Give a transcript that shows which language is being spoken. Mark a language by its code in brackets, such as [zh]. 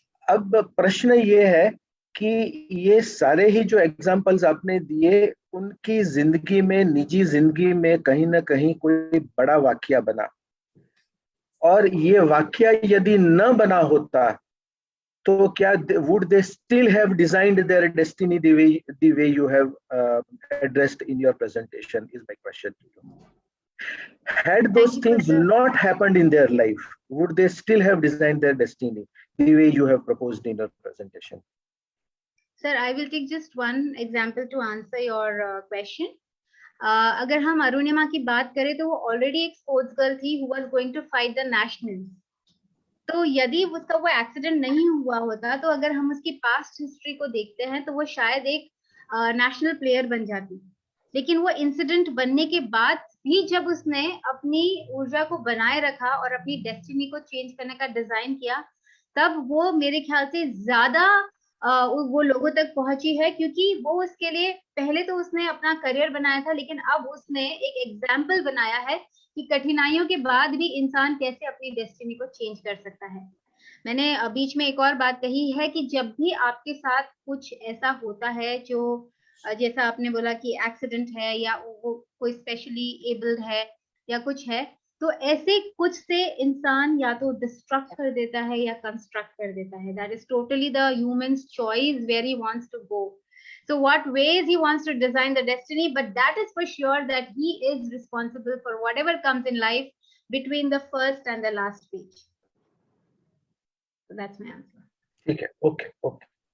[hi] अब प्रश्न ये है कि ये सारे ही जो एग्जाम्पल्स आपने दिए, उनकी जिंदगी में, निजी जिंदगी में कहीं ना कहीं कोई बड़ा वाकया बना, और ये वाकया यदि न बना होता तो क्या [en] would they still have designed their destiny the way you have addressed in your presentation is my question to you. Had those things not happened in their life, would they still have designed their destiny the way you have proposed in your presentation? Sir, I will take just one example to answer your question. [hi] अगर हम अरुणिमा की बात करें तो वो already एक sports girl थी [en] who was going to fight the nationals. [hi] तो यदि उसका वो एक्सीडेंट नहीं हुआ होता, तो अगर हम उसकी पास्ट हिस्ट्री को देखते हैं तो वो शायद एक नेशनल प्लेयर बन जाती. लेकिन वो इंसिडेंट बनने के बाद भी जब उसने अपनी ऊर्जा को बनाए रखा और अपनी डेस्टिनी को चेंज करने का डिजाइन किया, तब वो मेरे ख्याल से ज्यादा वो लोगों तक पहुंची है, क्योंकि वो उसके लिए पहले तो उसने अपना करियर बनाया था, लेकिन अब उसने एक एग्जाम्पल बनाया है कि कठिनाइयों के बाद भी इंसान कैसे अपनी डेस्टिनी को चेंज कर सकता है. मैंने बीच में एक और बात कही है कि जब भी आपके साथ कुछ ऐसा होता है जो जैसा आपने बोला कि एक्सीडेंट है या वो कोई स्पेशली एबल्ड है या कुछ है, तो ऐसे कुछ से इंसान या तो डिस्ट्रक्ट कर देता है या कंस्ट्रक्ट कर देता है. [en] That is totally the humans choice where he wants to go. So what ways he wants to design the destiny, but that is for sure that he is responsible for whatever comes in life between the first and the last stage. So that's my answer. Okay, okay, okay.